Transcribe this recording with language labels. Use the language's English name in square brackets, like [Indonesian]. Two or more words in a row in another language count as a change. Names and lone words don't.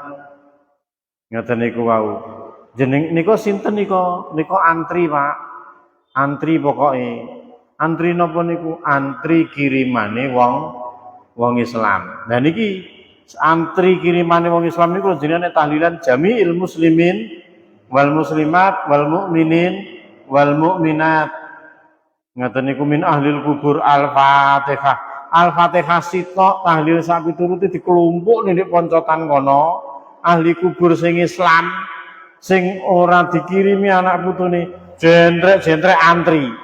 [Javanese] Ngoten niku wau. Jeneng nika sinten nika? Nika antri, Pak. Antri pokoke. Antri napa niku? Antri kirimane wong Islam. Nah niki antri kirimane wong Islam niku jenenge tahlilan [Arabic] جميع المسلمين والمسلمات والمؤمنين والمؤمنات. [Javanese] Ngaten niku [Arabic] من أهل القبور الفاتحة. [Javanese] Al-Fatihah sitok tahlil sak piturute dikelumpuk ning poncotan kono. Ahli kubur sing Islam sing ora dikirimi anak putune jentrek-jentrek antri.